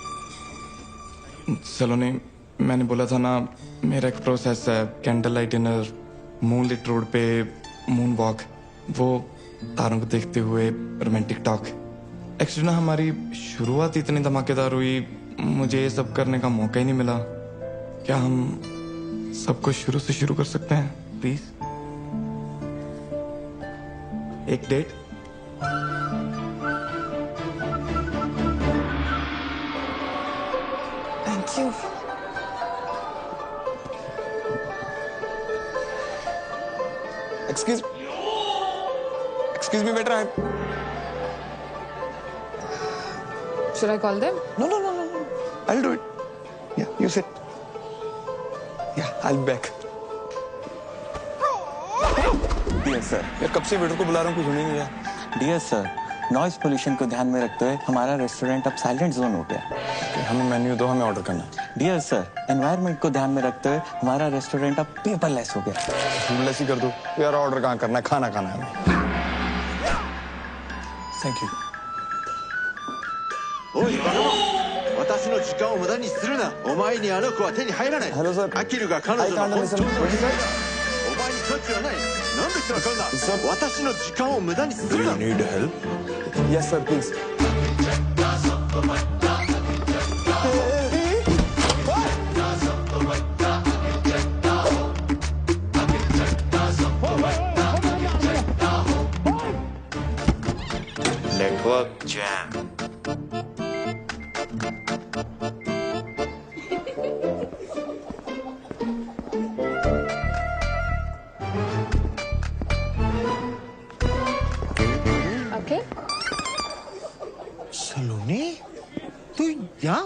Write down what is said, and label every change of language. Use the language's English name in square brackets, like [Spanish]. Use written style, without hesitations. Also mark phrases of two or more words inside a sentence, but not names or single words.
[Hindi] सलोनी, मैंने बोला था ना, मेरा एक प्रोसेस है, [English] candle light dinner, moonlit road [Hindi] पे [English] moon walk, [Hindi] वो तारों को देखते हुए [English] romantic talk. [Hindi] एक्चुअली ना हमारी शुरुआत इतनी धमाकेदार हुई, मुझे ये सब करने का मौका ही नहीं मिला। क्या हम सब कुछ शुरू से शुरू कर सकते हैं प्लीज? एक डेट? [English] thank you. Excuse me, better. Should I call them? No. I'll do it. Yeah, you sit. Yeah, I'll be back. dear sir, [Hindi] यार कब से वेटर को बुला रहा हूँ, कुछ नहीं हुआ। [English] dear sir, noise pollution [Hindi] को ध्यान में रखते हुए हमारा रेस्टोरेंट अब [English] silent zone [Hindi] हो गया। हमें मेन्यू दो, हमें ऑर्डर करना है। [English] dear sir, [Hindi] एनवायरनमेंट को ध्यान में रखते हुए हमारा रेस्टोरेंट अब पेपरलेस हो गया। फूडलेस ही कर दो यार, ऑर्डर कहाँ करना है, खाना खाना है। [English] thank you. [Japanese] おいバカ者、私の時間を無駄にするな。お前にあの子は手に入らない。 [English] hello sir. [Japanese] アキルが彼女の本当の理想だ。お前に価値はない。なんで人が買うんだ。私の時間を無駄にするな。 [English] Do you need help? Yes sir, please. Network jam. Okay. [Hindi] सलोनी, तू यहाँ?